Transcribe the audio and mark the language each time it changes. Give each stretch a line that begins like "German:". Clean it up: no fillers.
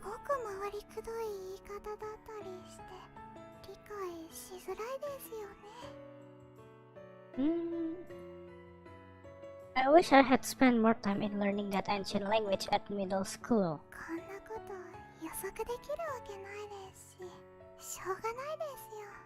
Japanese: ごく回りくどい言い方だったりして、理解しづらいですよね。
English: I wish I had spent more time in learning that ancient language at middle school.
Japanese: こんなこと予測できるわけないですし、しょうがないですよ。